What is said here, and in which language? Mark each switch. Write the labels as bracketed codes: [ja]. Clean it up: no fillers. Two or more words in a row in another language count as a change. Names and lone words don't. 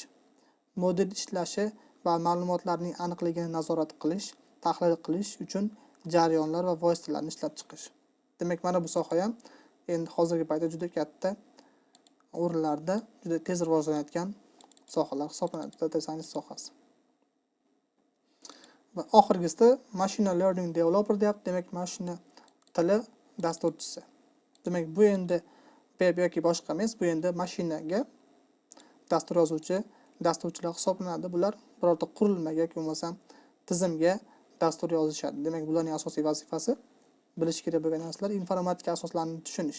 [uz] Model ishlashi va ma'lumotlarning aniqligini nazorat qilish, tahlil qilish uchun jarayonlar va vositalarni ishlab chiqish. Demak, mana bu soha ham endi hozirgi paytda juda katta o'rinlarda juda tez rivojlanayotgan sohalar hisoblanadi, [en] data science [uz] sohasi. Va oxirgisida [en] machine learning developer [uz] deyapti. Demak, mashina tili dasturchisi. Demak, bu endi web yoki boshqa emas, bu endi mashinaga dastur yozuvchi, dasturchilar hisoblanadi. Bular birorta qurilmaga yoki bo'lmasa tizimga dastur yozishadi. Demak, bularning asosiy vazifasi bilish kerak bo'lgan narsalar informatika asoslarini tushunish.